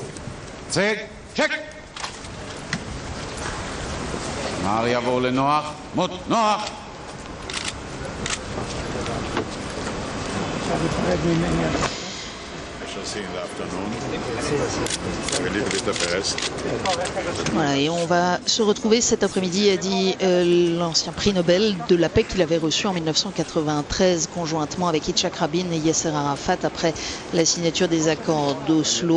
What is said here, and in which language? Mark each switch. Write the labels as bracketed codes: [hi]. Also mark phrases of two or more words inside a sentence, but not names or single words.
[fr] צג, צ'ק! משמר יבוא לנוח, מות, נוח! Voilà, et on va se retrouver cet après-midi, a dit l'ancien prix Nobel de la paix qu'il avait reçu en 1993 conjointement avec Yitzhak Rabin et Yasser Arafat après la signature des accords d'Oslo.